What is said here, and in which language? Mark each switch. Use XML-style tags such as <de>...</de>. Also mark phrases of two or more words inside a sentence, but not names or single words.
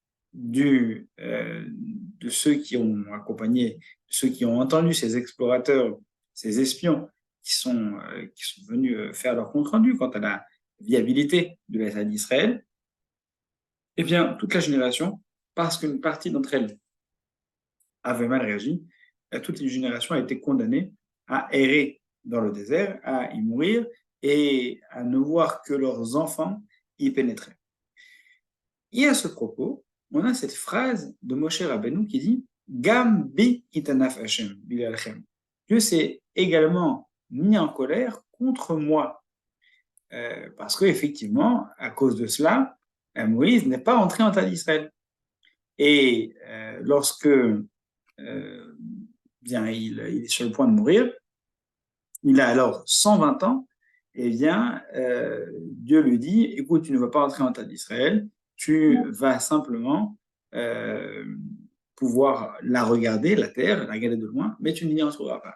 <fr>de ceux qui ont accompagné, ceux qui ont entendu ces explorateurs, ces espions qui sont venus faire leur compte-rendu quant à la viabilité de l'État d'Israël, eh bien, toute la génération, parce qu'une partie d'entre elles avait mal réagi, toute une génération a été condamnée à errer dans le désert, à y mourir et à ne voir que leurs enfants y pénétrer. Et à ce propos, on a cette phrase de Moshe Rabbeinu qui dit</fr> <he>גם בי התאנף השם בגללכם.</he> <fr>Dieu s'est également mis en colère contre moi. Parce qu'effectivement, à cause de cela, Moïse n'est pas entré en terre d'Israël. Et lorsque bien, il est sur le point de mourir, il a alors 120 ans, et bien, Dieu lui dit, écoute, tu ne vas pas entrer en terre d'Israël, tu vas simplement pouvoir la regarder, la terre, la regarder de loin, mais tu n'y entreras pas.</fr>